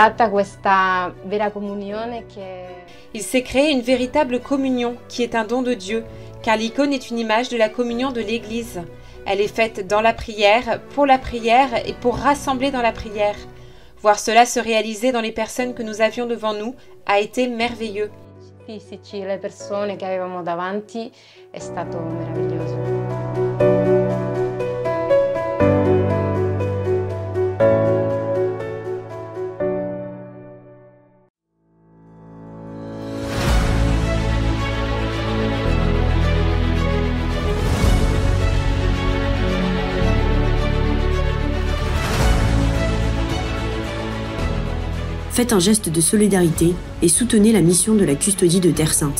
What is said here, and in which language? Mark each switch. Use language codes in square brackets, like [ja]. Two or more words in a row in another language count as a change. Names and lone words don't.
[fr] créé une véritable communion qui est un don de Dieu, car l'icône est une image de la communion de l'Église. Elle est faite dans la prière et pour rassembler dans la prière. Voir cela se réaliser dans les personnes que nous avions devant nous a été merveilleux. [it] Fisici, le persone che avevamo davanti, è stato meraviglioso. [fr] Faites un geste de solidarité et soutenez la mission de la custodie de Terre Sainte.